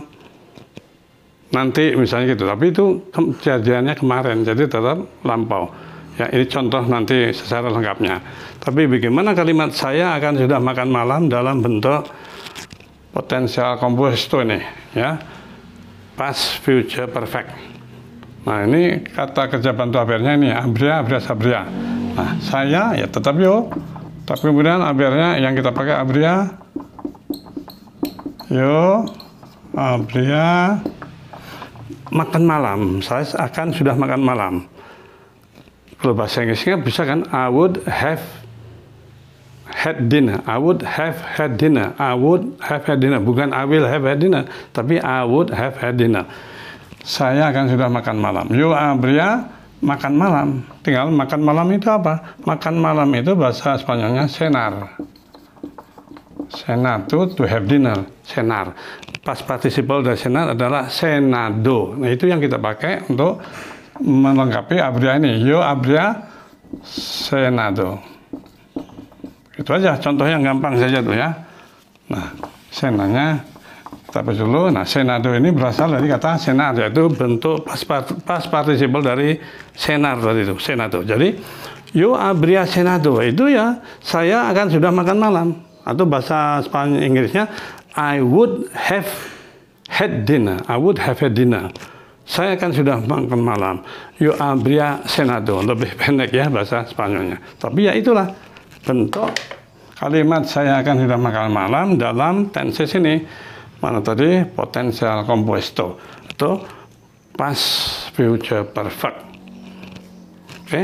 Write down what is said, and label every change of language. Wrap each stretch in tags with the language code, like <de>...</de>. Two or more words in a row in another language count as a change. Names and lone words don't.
<id>Nanti misalnya gitu, tapi itu kejadiannya kemarin, jadi tetap lampau. Ya, ini contoh nanti secara lengkapnya. Tapi bagaimana kalimat saya akan sudah makan malam dalam bentuk</id> <es>potensial composto</es> <id>ini, ya,</id> <en>past future perfect.</en> <id>Nah, ini kata kerja bantu habernya ini,</id> <es>habría, habrías, habría.</es> <id>Nah, saya ya tetap yo, tapi kemudian habernya yang kita pakai</id> <es>habría, yo, habría</es> <id>makan malam. Saya akan sudah makan malam. Kalau bahasa Inggrisnya bisa kan,</id> <en>I would have had dinner. I would have had dinner. I would have had dinner. Bukan I will have had dinner, tapi I would have had dinner.</en> <id>Saya akan sudah makan malam.</id> <es>Yo habría</es> <id>makan malam. Tinggal makan malam itu apa? Makan malam itu bahasa Spanyolnya cenar. Cenar itu</id> <en>to have dinner.</en> <id>Cenar.</id> <en>Past participle</en> <id>dari cenar adalah cenado. Nah, itu yang kita pakai untuk melengkapi habría ini.</id> <es>Yo habría cenado.</es> <id>Itu aja contoh yang gampang saja tuh ya. Nah, senanya kita bahas dulu. Nah, cenado ini berasal dari kata cenar, yaitu bentuk</id> <en>past participle</en> <id>dari cenar tadi itu, cenado. Jadi,</id> <es>yo habría cenado</es> <id>itu ya saya akan sudah makan malam. Atau bahasa Spanyol Inggrisnya</id> <en>I would have had dinner. I would have had dinner.</en> <id>Saya akan sudah makan malam.</id> <es>Yo habría cenado.</es> <id>Lebih pendek ya bahasa Spanyolnya. Tapi ya itulah bentuk kalimat saya akan sudah makan malam dalam tenses ini. Mana tadi?</id> <es>Potensial compuesto</es> <en>atau past future perfect.</en> <id>Oke.</id>